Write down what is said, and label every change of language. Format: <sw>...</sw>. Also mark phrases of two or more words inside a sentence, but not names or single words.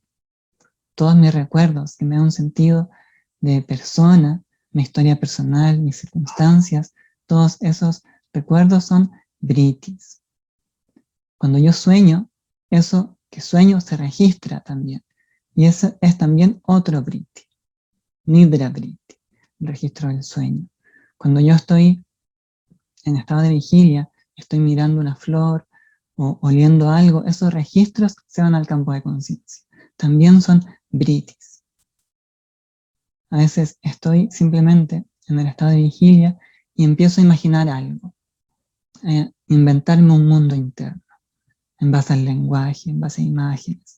<es>Todos mis recuerdos que me dan un sentido de persona, mi historia personal, mis circunstancias, todos esos recuerdos son vrittis. Cuando yo sueño, eso que sueño se registra también. Y eso es también otro vritti.</es> <sa>निद्रा वृत्ति,</sa> <es>el registro del sueño. Cuando yo estoy en estado de vigilia, estoy mirando una flor o oliendo algo, esos registros se van al campo de conciencia. También son vritis. A veces estoy simplemente en el estado de vigilia y empiezo a imaginar algo, inventarme un mundo interno, en base al lenguaje, en base a imágenes.</es>